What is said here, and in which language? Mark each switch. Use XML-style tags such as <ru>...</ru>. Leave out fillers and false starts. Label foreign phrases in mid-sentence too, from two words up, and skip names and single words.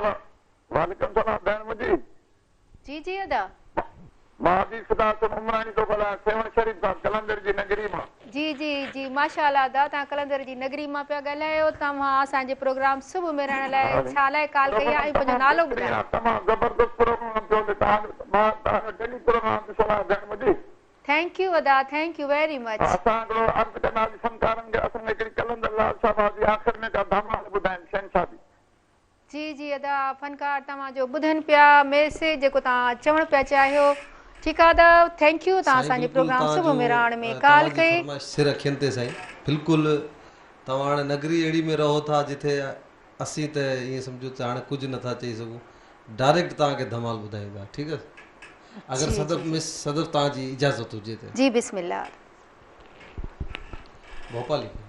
<sd>जी जी अदा। जी जी जी माशाअल्लाह अदा, तव्हां कलंदर जी नगरी मां पिया ॻाल्हायो। तव्हां असांजे प्रोग्राम सुबुह में रहण लाइ छा लाइ कॉल कई आहे ऐं पंहिंजो नालो ॿुधायो।</sd> <en>thank you अदा, thank you very much.</en> <sd>जी जी अदा, फनकार तव्हांजो ॿुधनि पिया मैसेज जेको तव्हां चवणु पिया चाहियो। ठीकु आहे अदा,</sd> <en>thank you.</en> <sd>तव्हां असांजे प्रोग्राम सुबुह में रहण में कॉल कई। सिर अखियुनि ते साईं, बिल्कुलु तव्हां हाणे नगरी अहिड़ी में रहो था जिथे असीं त ईअं सम्झो त हाणे कुझु नथा चई सघूं, डायरेक्ट तव्हांखे धमाल ॿुधाईंदा। ठीकु आहे, अगरि सदफ़ तव्हांजी इजाज़त हुजे त। जी बिस्मिल्लाह। भोपाली</sd>